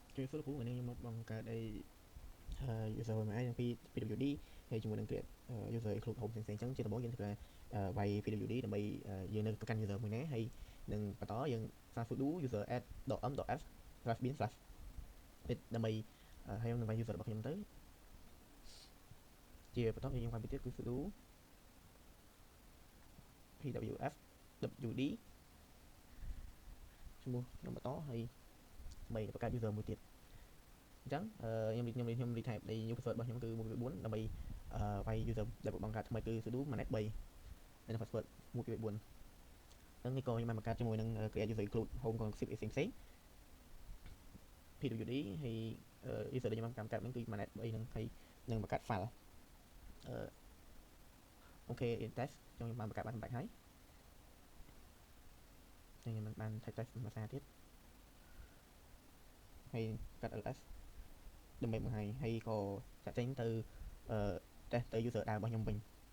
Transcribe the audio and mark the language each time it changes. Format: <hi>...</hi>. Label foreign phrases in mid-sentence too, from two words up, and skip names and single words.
<km>ជួយសួរគ្រូថ្ងៃនេះខ្ញុំមកបង្កើតអីuser មួយឯងពី PWD ហើយជាមួយនឹង</km> <en>create user include home</en> <km>ផ្សេងៗអញ្ចឹងជាដំបូងយើងត្រូវវាយ PWD ដើម្បីយើងនៅប្រកាន់ user មួយណាហើយនឹងបន្តយើង</km> <en>sudo user add.m.f/bin/bit</en> <km>ដើម្បីហើយយើងនឹងវាយ user របស់ខ្ញុំទៅ ជាបន្តយើងវាយពីទៀតគឺ</km> <en>sudo pwfwd</en> <km>ឈ្មោះខ្ញុំបន្តហើយដើម្បីបង្កើត user មួយទៀត អញ្ចឹងខ្ញុំ retype នៃ</km> <en>new password</en> <km>របស់ខ្ញុំគឺ124ដើម្បីវាយ user ដែលបង្កើតថ្មីគឺ</km> <en>sudo manet 3</en> <km>ហើយនឹង password 124ហ្នឹងនេះក៏ខ្ញុំបានបង្កើតជាមួយនឹង</km> <en>create user include home concept</en> <km>ផ្សេងៗ PWD ហើយ user ដែលខ្ញុំបានបង្កើតហ្នឹងគឺ manet 3ហ្នឹងហើយនឹងបង្កើត file</km> <en>OK test</en> <km>ខ្ញុំបានបង្កើតបានសម្រាប់ហើយខ្ញុំបាន</km> <en>type test</en> <km>មួយសារទៀតហើយកាត់ ls ដើម្បីបង្ហាញហើយក៏ចាក់ចេញទៅtest ទៅ user ដើមរបស់ខ្ញុំវិញ</km>